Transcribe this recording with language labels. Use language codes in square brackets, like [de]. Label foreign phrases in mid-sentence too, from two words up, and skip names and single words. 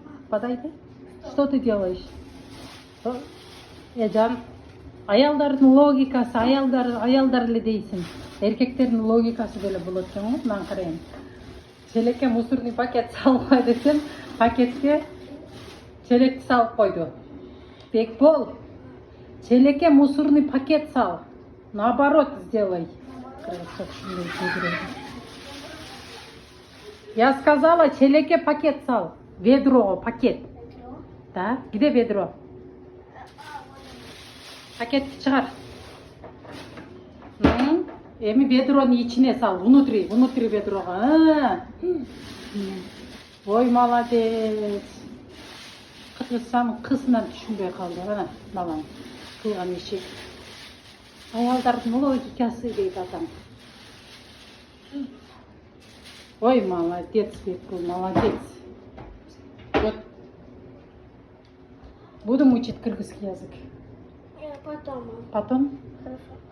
[ru] Подойди. Что ты делаешь? [ky] Жан, аялдардын логикасы, аялдар эле дейсин. Эркектердин логикасы деле болот экен го, мынаны карайын. Челекке [ru] мусорный пакет [ky] салып кой десем, пакетке челекти салып койду. Бекбол, челекке [ru] мусорный пакет [ky] сал. [ru] Наоборот сделай. Я сказала, [ky] челекке пакет сал. [ru] Ведро, пакет. Да? Где ведро? [ky] Пакетти чыгар. Эми ведрону ичине сал, внутри ведрого. [ru] Ой, молодец. [ky] Кыргызстан кызынан түшүнбөй калды. Ана, балам. Кылган иши. Аялдардын логикасы дейт атам. [ru] Ой, молодец, Бекбол, молодец. Вот. Будем учить кыргызский язык. Потом. Потом? Хорошо.